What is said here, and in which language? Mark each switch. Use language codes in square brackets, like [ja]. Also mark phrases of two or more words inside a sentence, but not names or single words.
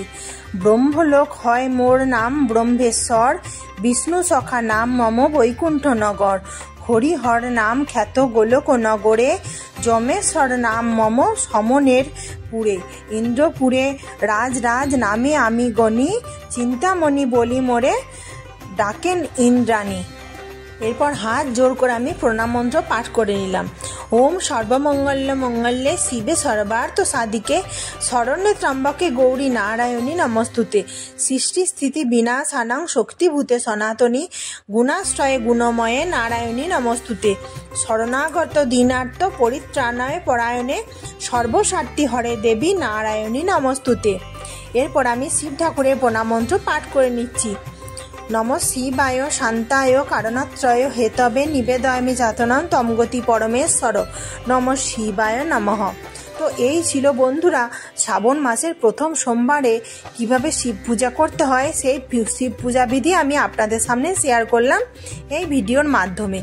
[bn] ব্রহ্মলোক হয় মোর নাম ব্রহ্মেশ্বর, বিষ্ণু সখা নাম মম বৈকুণ্ঠ নগর, হরিহর নাম খ্যাত গোলক নগরে, যমেশ্বর নাম মম সমনের পুরে, ইন্দ্রপুরে রাজ রাজ নামে আমি গণি, চিন্তামণি বলি মোরে ডাকেন ইন্দ্রাণী। এরপর হাত জোর করে আমি প্রণাম মন্ত্র পাঠ করে নিলাম। [sa] ওম সর্বমঙ্গল্য মঙ্গল্যে শিবে সর্বার্থ সাধিকে শরণ্যে ত্রম্বকে গৌরী নারায়ণী নমস্তুতে, সৃষ্টি স্থিতি বিনাশানাং শক্তিভূতে সনাতনী গুণাশ্রয়ে গুণময়ে নারায়ণী নমস্তুতে, শরণাগত দীনার্থ পরিত্রাণায় পরায়ণে সর্বস্বার্থী হরে দেবী নারায়ণী নমস্তুতে। [bn] এরপর আমি শিব ঠাকুরের প্রণাম মন্ত্র পাঠ করে নিচ্ছি। [sa] নম শিবায় শান্তায় কারণত্রয় হেতবে নিবেদয়ামি যাতনাম তমগতি পরমেশ্বর, নম শিবায় নমঃ। [bn] তো এই ছিল বন্ধুরা শ্রাবণ মাসের প্রথম সোমবারে কিভাবে শিব পূজা করতে হয় সেই শিব পূজা বিধি আমি আপনাদের সামনে শেয়ার করলাম এই ভিডিওর মাধ্যমে।